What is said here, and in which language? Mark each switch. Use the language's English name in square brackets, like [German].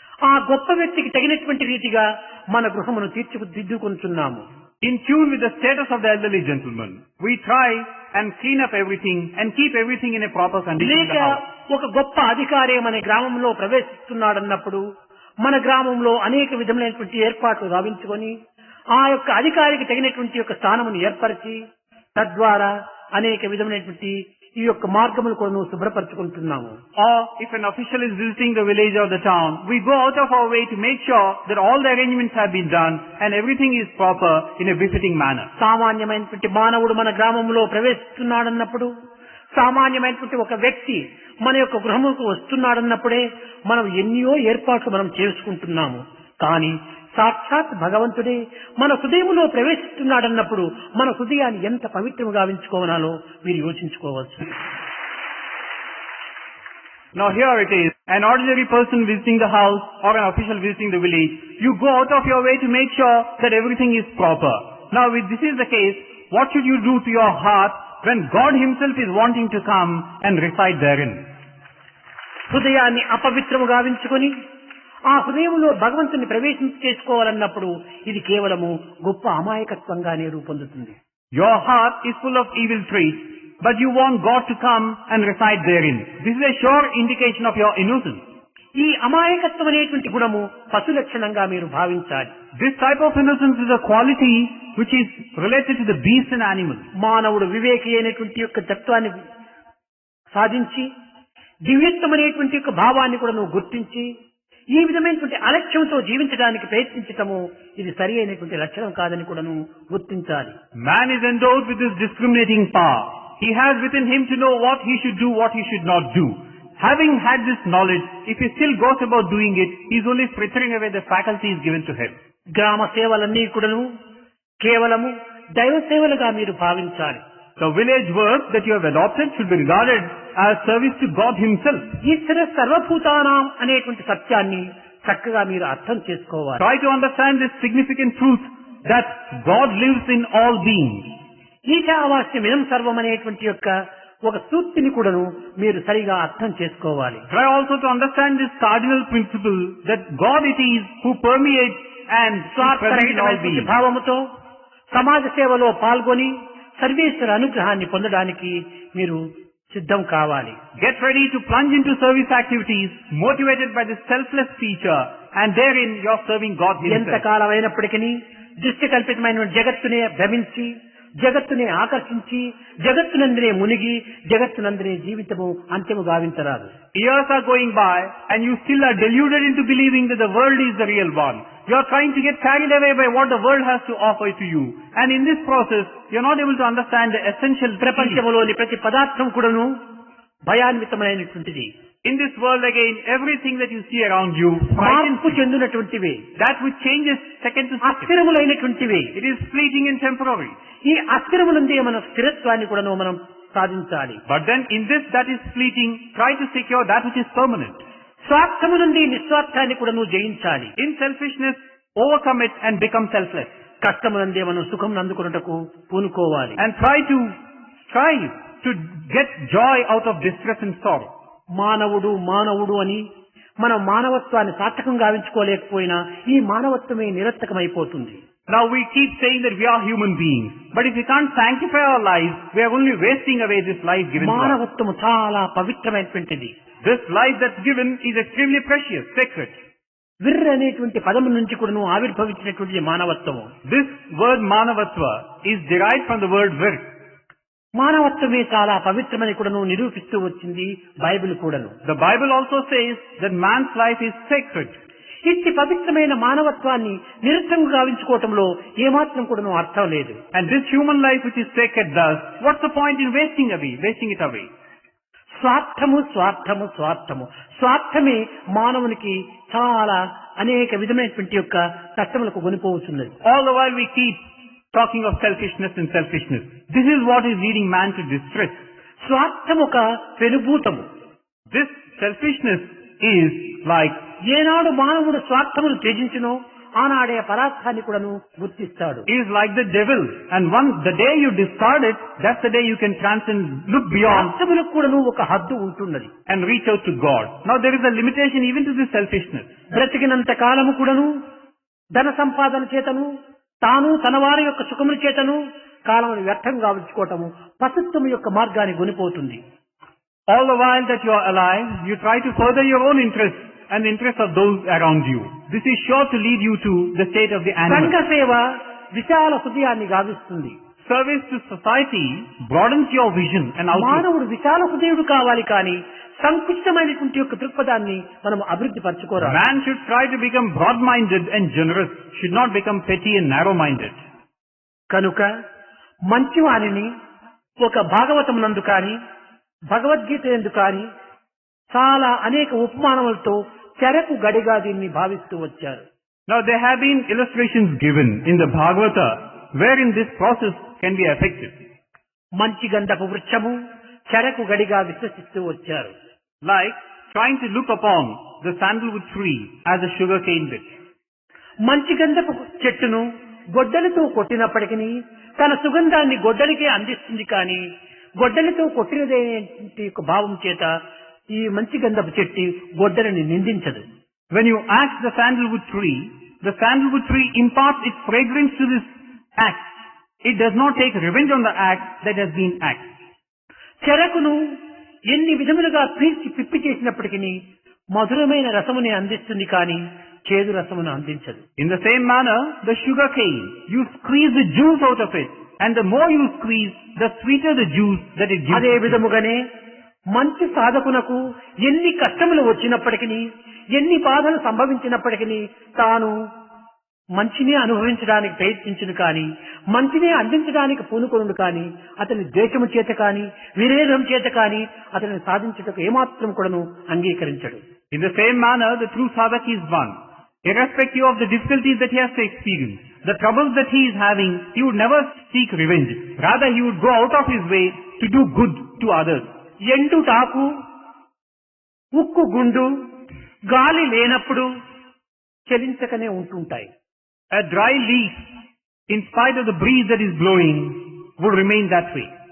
[Telugu] ఆ గొప్ప వ్యక్తికి తగినటువంటి రీతిగా మన గృహమును తీర్చిదిద్దుకుంటున్నాము. [English] in tune with the status of the elderly gentleman. We try and clean up everything and keep everything in a proper condition in [Telugu] లేక [English] the house. [Telugu] ఒక గొప్ప అధికారి మన గ్రామంలో ప్రవేశిస్తున్నాడన్నప్పుడు మన గ్రామంలో అనేక విధములైనటువంటి ఏర్పాట్లు గావించుకొని ఆ యొక్క అధికారికి తగినటువంటి యొక్క స్థానమును ఏర్పరిచి తద్వారా అనేక విధమైనటువంటి ఈ యొక్క మార్గములు కూడా శుభ్రపరచుకుంటున్నాము. [English] Or if an official is visiting the village or the town, we go out of our way to make sure that all the arrangements have been done and everything is proper in a befitting manner. [Telugu] సామాన్యమైనటువంటి మానవుడు మన గ్రామంలో ప్రవేశిస్తున్నాడన్నప్పుడు సామాన్యమైనటువంటి ఒక వ్యక్తి మన యొక్క గృహముకు వస్తున్నాడన్నప్పుడే మనం ఎన్నో ఏర్పాట్లు మనం చేసుకుంటున్నాము. కానీ సాక్షాత్ భగవంతుడే మన హృదయములో ప్రవేశిస్తున్నాడన్నప్పుడు మన హృదయాన్ని ఎంత పవిత్రముగా గావించుకోవాలో మీరు యోచించుకోవచ్చు. [English] Now here it is, an ordinary person visiting the house or an official visiting the village, you go out of your way to make sure that everything is proper. Now if this is the case, what should you do to your heart when God himself is wanting to come and reside therein? [Telugu] హృదయాన్ని అపవిత్రము గావించుకొని ఆ హృదయంలో భగవంతుని ప్రవేశించేసుకోవాలన్నప్పుడు ఇది కేవలము గొప్ప అమాయకత్వంగానే రూపొందుతుంది. [English] Your heart is full of evil traits, but you want God to come and reside therein. This is a sure indication of your innocence. [Telugu] ఈ అమాయకత్వం అనేటువంటి గుణము పశు లక్షణంగా మీరు భావించాలి. [English] This type of innocence is a quality which is related to the beast and animal. [Telugu] మానవుడు వివేకి అయినటువంటి యొక్క తత్వాన్ని సాధించి దివ్యత్వం అనేటువంటి యొక్క భావాన్ని కూడా నువ్వు గుర్తించి ఈ విధమైనటువంటి అలక్ష్యంతో జీవించడానికి ప్రయత్నించటము ఇది సరి అయినటువంటి లక్షణం కాదని కూడా నువ్వు గుర్తించాలి. [English] Man is endowed with this discriminating power. He has within him to know what he should do, what he should not do. Having had this knowledge, if he still goes about doing it, he is only frittering away the faculties given to him. [Telugu] గ్రామ సేవలన్నీ కూడాను కేవలము దైవ సేవలుగా మీరు భావించాలి. [English] The village work that you have adopted should be regarded as service to God himself. [Sanskrit] ఈశ్వర సర్వభూతానాం [Telugu] అనేటువంటి సత్యాన్ని చక్కగా మీరు అర్థం చేసుకోవాలి. [English] Try to understand this significant truth that God lives in all beings. [Sanskrit] ఈశావాస్యమిదం సర్వం [Telugu] అనేటువంటి యొక్క ఒక సూక్తిని కూడాను మీరు సరిగా అర్థం చేసుకోవాలి. [English] Try also to understand this cardinal principle that God it is who permeates and present in all beings. [Telugu] భావముతో సమాజ సేవలో పాల్గొని సర్వేశ్వర అనుగ్రహాన్ని పొందడానికి మీరు సిద్ధం కావాలి. [English] Get ready to plunge into service activities motivated by this selfless feature, and therein you are serving God himself. [Telugu] ఎంతకాలం అయినప్పటికీ దృష్టి కల్పితమైన జగత్తునే భ్రమించి జగత్తునే ఆకర్షించి జగత్తునందరే మునిగి జగత్తునందరే జీవితము అంత్యము గావించరాదు. [English] Years are going by and you still are deluded into believing that the world is the real one. You are trying to get carried away by what the world has to offer to you. And in this process, you are not able to understand the essential [Telugu] ప్రపంచంలోని ప్రతి పదార్థం కూడాను భయాన్వితమైనటువంటిది. [English] In this world again, everything that you see around you, [Telugu] మార్పు చెందినటువంటివి, [English] that which changes second to second. [Telugu] అస్థిరములైనటువంటివి. [English] It is fleeting and temporary. [Telugu] ఈ అస్థిరములందే మన స్థిరత్వాన్ని కూడాను మనం సాధించాలి. [English] But then in this that is fleeting, try to secure that which is permanent. [Telugu] స్వార్థము నుండి నిస్వార్థాన్ని కూడా నువ్వు జయించాలి. [English] In selfishness, overcome it and become selfless. [Telugu] కష్టమునందే మనం సుఖం అందుకున్నటకు పూనుకోవాలి. [English] And try to strive to get joy out of distress and sorrow. [Telugu] మానవుడు మానవుడు అని మనం మానవత్వాన్ని సార్థకంగా గావించుకోలేకపోయినా ఈ మానవత్వమే నిరర్థకమైపోతుంది. [English] Now we keep saying that we are human beings, but if we can't sanctify our lives, we are only wasting away this life given to us. [Telugu] మానవత్వము చాలా పవిత్రమైనటువంటిది. [English] This life that's given is extremely precious, sacred. [Telugu] విర్ అనేటువంటి పదము నుంచి కూడా ఆవిర్భవించినటువంటి మానవత్వము. [English] This word manavatva is derived from the word vir. [Telugu] మానవత్వమే చాలా పవిత్రమని కూడా నిరూపిస్తూ వచ్చింది Bible కూడాను. [English] The Bible also says that man's life is sacred. [Telugu] ఇట్టి పవిత్రమైన మానవత్వాన్ని నిరర్థంగా గావించుకోవటంలో ఏమాత్రం కూడా అర్థం లేదు. [English] And this human life which is sacred thus, what's the point in wasting it away? [Telugu] స్వార్థము స్వార్థము స్వార్థము స్వార్థమే మానవునికి చాలా అనేక విధమైనటువంటి యొక్క కష్టములకు కొనిపోవచ్చున్నది. [English] All the while we keep talking of selfishness and selfishness. This is what is leading man to distress. [Telugu] స్వార్థము ఒక పెనుభూతము. [English] This selfishness is like, [Telugu] ఏనాడు మానవుడు స్వార్థమును త్యజించునో ఆనాడే పరార్థాన్ని కూడాను గుర్తిస్తాడు. [English] is like the devil, and the day you discard it, that's the day you can transcend, look beyond, [Telugu] స్వార్థములకు కూడాను ఒక హద్దు ఉంటున్నది [English] and reach out to God. Now there is a limitation even to this selfishness. [Telugu] బ్రతికినంత కాలము కూడాను ధన సంపాదన చేతను తాను తన వారి యొక్క సుఖముల చేతను కాలమును వ్యర్థం గావించుకోవటము పశుత్వము యొక్క మార్గాన్ని గొనిపోతుంది. [English] All the while that you are alive, you try to further your own interests and the interests of those around you. This is sure to lead you to the state of the animal. [Telugu] సంఘ సేవ విశాల హృదయాన్ని గావిస్తుంది. [English] Service to society broadens your vision and outlook. [Telugu] మానవుడు విశాల హృదయుడు కావాలి కానీ సంకుచితమైనటువంటి యొక్క దృక్పథాన్ని మనం అభివృద్ధి పరచుకోరాదు. [English] Man should try to become broad-minded and generous, should not become petty and narrow-minded. [Telugu] కనుక మంచివానిని ఒక భాగవతం నందు కానీ భగవద్గీత యందు కానీ చాలా అనేక ఉపమానములతో చెరకు గడిగా దీన్ని భావిస్తూ వచ్చారు. [English] Now there have been illustrations given in the Bhagavata wherein this process can be effective. [Telugu] మంచి గంధపు వృక్షము చెరకు గడిగా విశ్వసిస్తూ వచ్చారు. [English] Like trying to look upon the sandalwood tree as a sugarcane bit. [Telugu] మంచి గంధపు చెట్టును గొడ్డలితో కొట్టినప్పటికీ తన సుగంధాన్ని గొడ్డలికే అందిస్తుంది కానీ గొడ్డలితో కొట్టినదేంటి యొక్క భావం చేత ఈ మంచి గంధపు చెట్టు గొడ్డలిని నిందించదు. [English] When you axe the sandalwood tree imparts its fragrance to this axe. It does not take revenge on the axe that has been axed. [Telugu] చెరకును ఎన్ని విధములుగా పీల్చి పిప్పి చేసినప్పటికీ మధురమైన రసముని అందిస్తుంది కానీ చేదు రసమును అందించదు. [English] In the same manner, the sugar cane, you squeeze the juice out of it, and the more you squeeze, the sweeter the juice that it gives. [Telugu] అదే విధముగానే మంచి సాధకునకు ఎన్ని కష్టములు వచ్చినప్పటికీ ఎన్ని బాధలు సంభవించినప్పటికీ తాను మంచిని అనుభవించడానికి ప్రయత్నించును కానీ మంచిని అందించడానికి పూనుకొనుడు కానీ అతని ద్వేషము చేత కానీ విరేధం చేత కానీ అతనిని సాధించుటకు ఏమాత్రం కూడాను అంగీకరించడు. [English] In the same manner, the true sadhak is one. Irrespective of the difficulties that he has to experience, the troubles that he is having, he would never seek revenge. Rather, he would go out of his way to do good to others. [Telugu] ఎండు talk ఉక్కు గుండు గాలి లేనప్పుడు చలించకనే ఉంటుంటాయి. [English] A dry leaf, in spite of the breeze that is blowing, would remain that way.